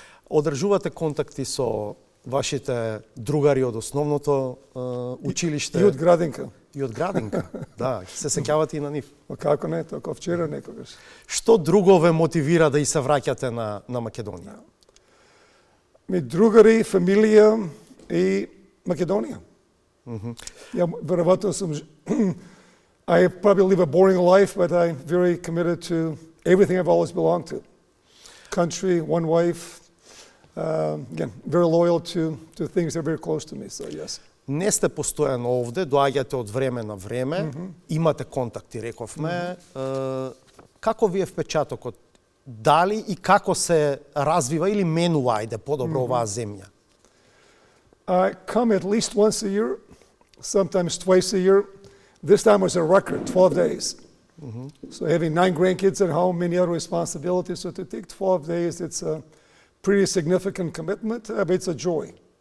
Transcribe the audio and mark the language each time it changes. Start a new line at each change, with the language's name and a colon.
Macedonian: Одржувате контакти со вашите другари од основното училиште? И од градинка. И од градинка, да. Се сеќавате и на нив? Како не, тока вчера некогаш. Што друго ве мотивира да и се враќате на Македонија? Ми другари, фамилија и Македонија.
English: Ja, verovatno sam, I probably live a boring life, but I'm very committed to everything I've always belonged to. Country, one wife, again, very loyal to things that are very close to me, so yes.
Macedonian: Не сте постојано овде, доаѓате од време на време, имате контакти, рековме. Како ви е впечатокот? Дали и како се развива или менува, ајде, подобро оваа земја?
English: I come at least once a year, sometimes twice a year. This time was a record, 12 days. So having 9 grandkids at home, many other responsibilities. So to take 12 days, it's a pretty significant commitment, but it's a joy.